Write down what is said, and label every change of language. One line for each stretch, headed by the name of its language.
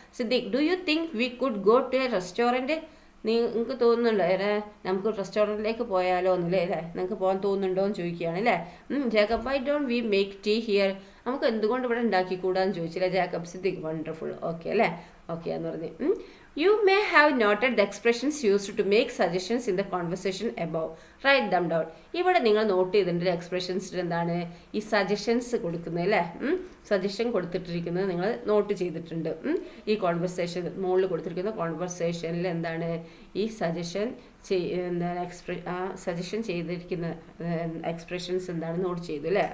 Malayalam: Siddique,
English: Do you think we could go to a restaurant.
Malayalam: നിങ്ങൾക്ക് തോന്നുന്നുണ്ടോ നമുക്ക് റെസ്റ്റോറൻറ്റിലേക്ക് പോയാലോ എന്നല്ലേ അല്ലേ, നിങ്ങൾക്ക് പോകാൻ തോന്നുന്നുണ്ടോ എന്ന് ചോദിക്കുകയാണ് അല്ലേ. Jacob,
English: Why don't we make tea here.
Malayalam: നമുക്ക് എന്തുകൊണ്ട് ഇവിടെ ഉണ്ടാക്കിക്കൂടാന്ന് ചോദിച്ചില്ല ജേക്കബ്. സിദ്ദീഖ്, വണ്ടർഫുൾ, ഓക്കെ അല്ലേ, ഓക്കെ എന്ന് പറഞ്ഞു.
English: You may have noted the expressions used to make suggestions in the conversation above. Write them down.
Malayalam: ഇവിടെ നിങ്ങൾ നോട്ട് ചെയ്തിട്ടുണ്ട് എക്സ്പ്രഷൻസിൽ എന്താണ് ഈ സജഷൻസ് കൊടുക്കുന്നത് അല്ലേ. സജഷൻ കൊടുത്തിട്ടിരിക്കുന്നത് നിങ്ങൾ നോട്ട് ചെയ്തിട്ടുണ്ട്. ഈ കോൺവെർസേഷൻ മുകളിൽ കൊടുത്തിരിക്കുന്ന കോൺവെർസേഷനിൽ എന്താണ് ഈ സജഷൻ എന്താണ് സജഷൻ ചെയ്തിരിക്കുന്ന എക്സ്പ്രഷൻസ് എന്താണ് നോട്ട് ചെയ്തു അല്ലേ.